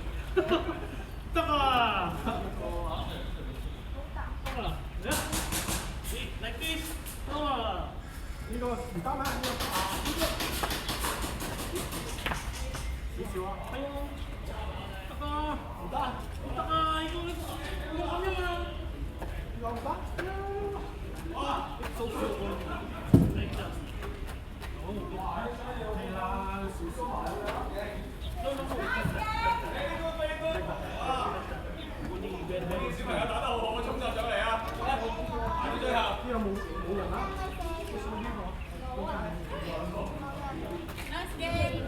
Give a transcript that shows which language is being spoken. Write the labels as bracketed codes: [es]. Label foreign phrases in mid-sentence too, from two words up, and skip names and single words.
[en] Taka. Yeah. Like this. Taka. [yue] 呢個唔得咩？呢個少少啊。係啊。Taka. 唔得。 [tl] Taka. Ikaw ano naman? [yue] 呢個唔得。 [en] So cool. Like that. [yue] 係啦，少少埋啦。小朋友打得好好，衝就上嚟啊！排到最後。呢個冇人啦。 [en] Nice game.